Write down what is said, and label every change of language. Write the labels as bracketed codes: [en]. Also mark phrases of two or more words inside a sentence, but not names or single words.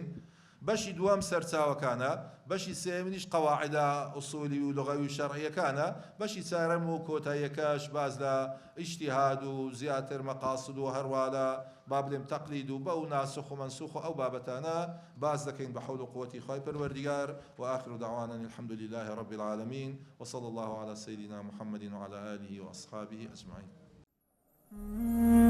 [ckb] بەشی دووەم سەرچاوەکانە، بەشی سێمینیش قەواعیدە ئوسولی و لوغەوی و شەرعیەکانە، بەشی چارەم و کۆتاییەکەش باز لە ئیجتیهاد و زیاتر مەقاسد و هەروە لە با بڵێم تەقلید و بەو ناسخ و مەنسوخ و ئەو بابەتانە باز دەکەین بە حەول و قووەتی خوای پەروەردیگار. [ar] وآخر دعوانا الحمد لله رب العالمين وصلى الله على سيدنا محمد وعلى آله وأصحابه أجمعين.